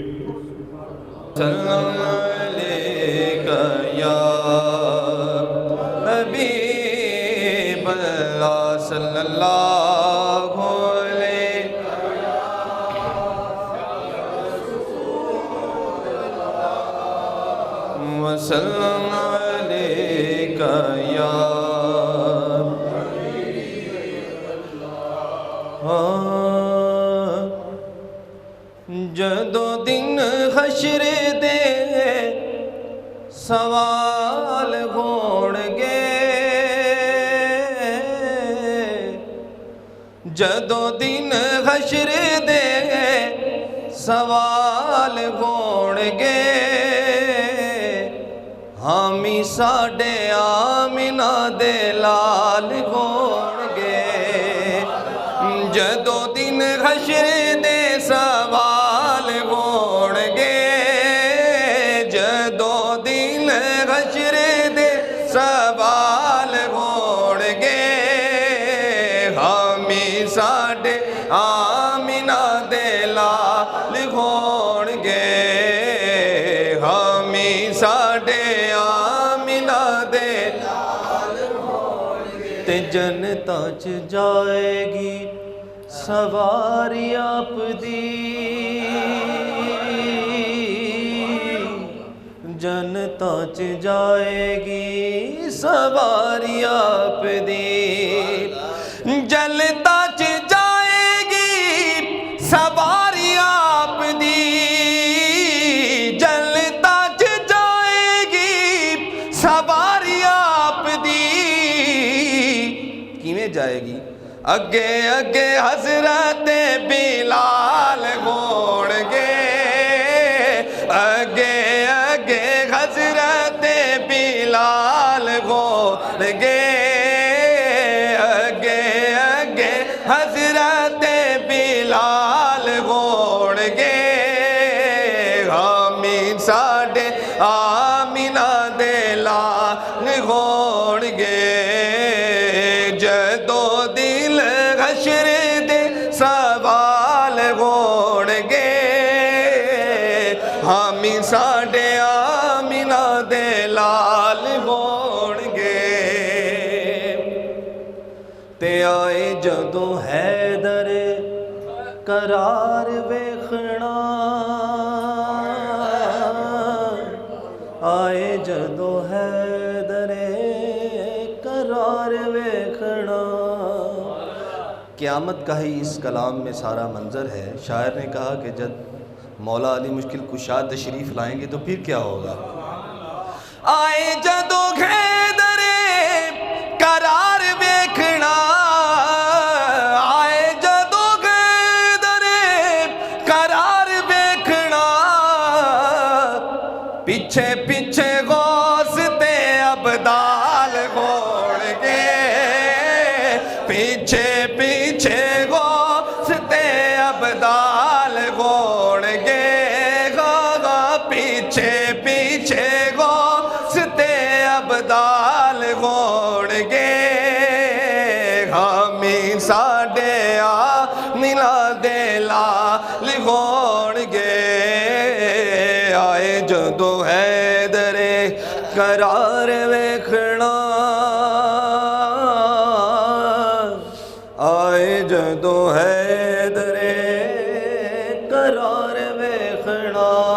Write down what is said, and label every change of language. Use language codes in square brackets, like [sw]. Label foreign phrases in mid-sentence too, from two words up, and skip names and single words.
[ar] سلام عليك يا حبيب الله صلى الله عليه وسلم عليك يا [pa] جدو دن حشر دے سوال ہون گے جدو دن حشر دے سوال ہون گے حامی ساڈے آمنہ دے لال ہون گے جدو دن حشر دے سوال ہون گے جدو دن حشر دے سوال ہون گے حامی ساڈے آمنہ دے لال ہون گے حامی ساڈے آمنہ دے لال ہون گے تے جنتاں چ جائے گی سواری آپ دی جنتاں چ جائے گی سواری آپ دی جلتا چ جائے گی سواری آپ دی جلتا چ جائے گی سواری آپ دی کیویں جائے گی اگے اگے حضرت بلال ہون گے اگے اگے حضرت بلال ہون گے اگے اگے حضرت بلال ہون گے حامی ساڈے آمنہ دے لال ہون گے جدو دل حشر دے سوال ہون گے حامی ساڈے آمنہ دے لال ہون گے تے آئے جدو حیدر قرار ویکھنا آئے جدو حیدر قرار ویکھنا [ur] قیامت کا ہی اس کلام میں سارا منظر ہے شاعر نے کہا کہ جب مولا علی مشکل کشا تشریف لائیں گے تو پھر کیا ہوگا [pa] آئے جدو حیدر قرار ویکھنا آئے جدو حیدر قرار ویکھنا پیچھے پیچھے غوث تے ابدال ہون گے پیچھے پیچھے غوث تے ابدال ہون گے پیچھے پیچھے غوث تے ابدال ہون گے حامی ساڈے آمنہ دے لال ہون گے آئے جدو حیدر قرار ویکھنا آئے جدو حیدر قرار ویکھنا